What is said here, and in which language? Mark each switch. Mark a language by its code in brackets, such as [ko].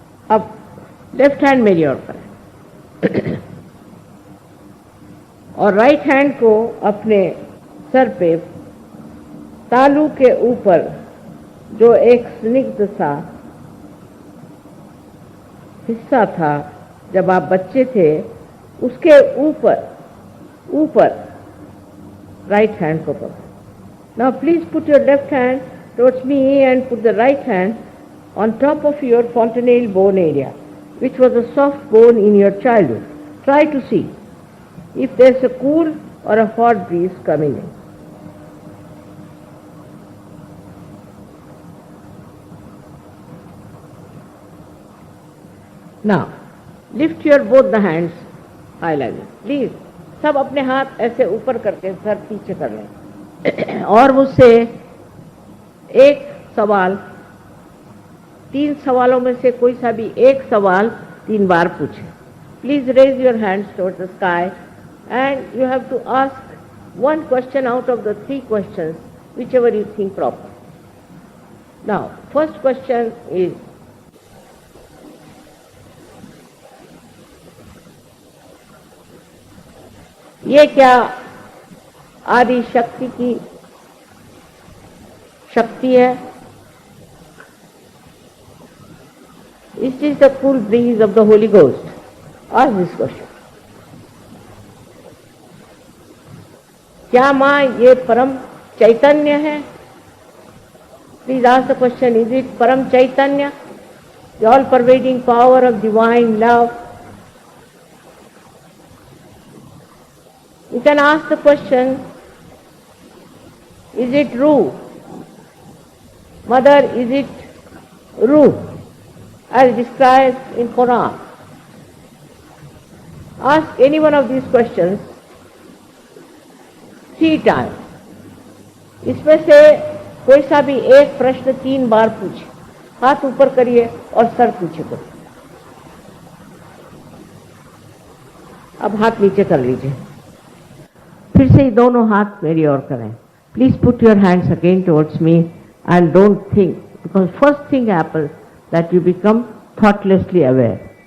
[hi] अब left hand मेरी ओर करें और राइट हैंड को अपने सर पे तालू के ऊपर जो एक स्निग्ध सा हिस्सा था जब आप बच्चे थे, उसके ऊपर राइट हैंड को पकड़ो। [en] Now please put your left hand towards me and put the right hand on top of your fontanelle bone area, which was a soft bone in your childhood. Try to see if there's a cool or a hot breeze coming in. Now, lift your both the hands high like this. Please, [hi] सब अपने हाथ ऐसे ऊपर करके sir पीछे कर लें और मुझसे एक सवाल, 3 सवालों में से कोई सा भी एक सवाल 3 बार पूछे। [en] Please raise your hands towards the sky and you have to ask 1 question out of the 3 questions, whichever you think proper. Now, first question is, [hi] ये क्या आदि शक्ति की शक्ति है? [en] Is this the cool breeze of the Holy Ghost? Ask this question. [hi] क्या माँ ये परम चैतन्य है? [en] Please ask the question, is it Param Chaitanya, the all-pervading power of divine love? You can ask the question, is it Ruh? Mother, is it Ruh, as described in Quran? Ask any one of these questions 3 times. [hi] इसमें से कोई सा भी एक प्रश्न 3 बार पूछे। हाथ ऊपर करिए और सर पीछे करिए। अब हाथ नीचे कर लीजिए। फिर से दोनों हाथ मेरी ओर करें। [en] Please put your hands again towards me and don't think, because first thing happens that you become thoughtlessly aware.